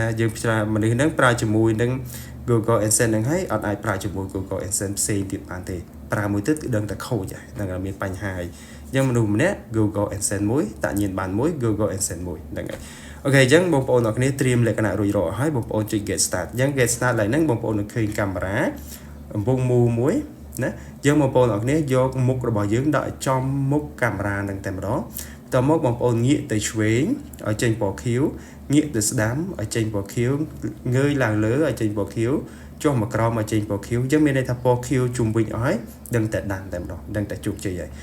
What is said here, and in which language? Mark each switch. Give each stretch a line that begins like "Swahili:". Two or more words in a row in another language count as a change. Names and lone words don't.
Khmer: យើងប្រើមនុស្សហ្នឹងប្រើជាមួយនឹង Google Adsense ហ្នឹងហើយអត់អាចប្រើជាមួយ Google Adsense ផ្សេងទៀតបានទេប្រើមួយទៀតគឺដឹងតែខូចហើយហ្នឹងមានបញ្ហាហើយអញ្ចឹងមនុស្សម្នាក់ Google Adsense មួយតាក់ញៀនបានមួយ Google Adsense មួយហ្នឹងហើយអូខេអញ្ចឹងបងប្អូនអរគ្នាត្រៀមលក្ខណៈរួចរាល់ហើយបងប្អូនចុច
English: get start
Khmer: អញ្ចឹង
English: get start
Khmer: ឡើងហ្នឹងបងប្អូននឹងឃើញកាមេរ៉ាកំពុងមូលមួយណាយើងបងប្អូនអរគ្នាយកមុខរបស់យើងដាក់ចំមុខកាមេរ៉ាហ្នឹងតែម្ដងតមកបងប្អូនងាកទៅឆ្វេងឲ្យចេញពណ៌ខៀវ ងាកទៅស្ដាំឲ្យចេញពណ៌ខៀវងើយឡើងលើឲ្យចេញពណ៌ខៀវចុះមកក្រោមឲ្យចេញពណ៌ខៀវអញ្ចឹងមានន័យថាពណ៌ខៀវជុំវិញអស់ហើយដឹងតែដាំតែម្ដងដឹងតែជោគជ័យហើយ